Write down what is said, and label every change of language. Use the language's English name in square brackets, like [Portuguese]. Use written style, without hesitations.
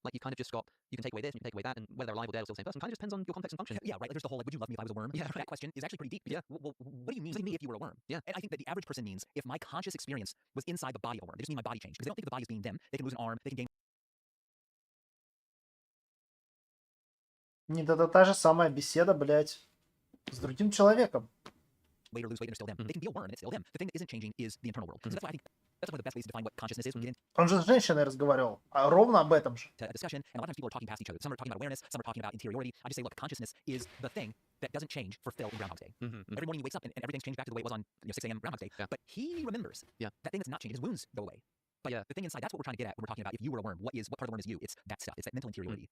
[English] Like, you kind of just got, you can take away this, and you can take away that, and whether they're alive or dead or still the same person, kind of just depends on your context and function. Yeah, right. Like, there's the whole, like, would you love me if I was a worm? That question is actually pretty deep. Well, what do you mean to me if you were a worm? And I think that the average person means if my conscious experience was inside the body of a worm, they just mean my body changed. Because they don't think of the body as being them. They can lose an arm, they can gain [Russian] Нет, это та же самая беседа, блядь, с другим человеком. [English] weight or lose weight, and they're still them. They can be a worm and it's still them. The thing that isn't changing is the internal world. So that's why I think that's one of the best ways to define what consciousness is when we get [Russian] Он же с женщиной разговаривал, а ровно об этом же. [English] into a discussion. And a lot of times people are talking past each other. Some are talking about awareness, some are talking about interiority. I just say, look, consciousness is the thing that doesn't change for Phil in Groundhog's Day. Every morning he wakes up and everything's changed back to the way it was on 6 a.m. Groundhog's Day. But he remembers that thing that's not changing. His wounds go away. But the thing inside, that's what we're trying to get at when we're talking about if you were a worm, what part of the worm is you? It's that stuff. It's that mental interiority.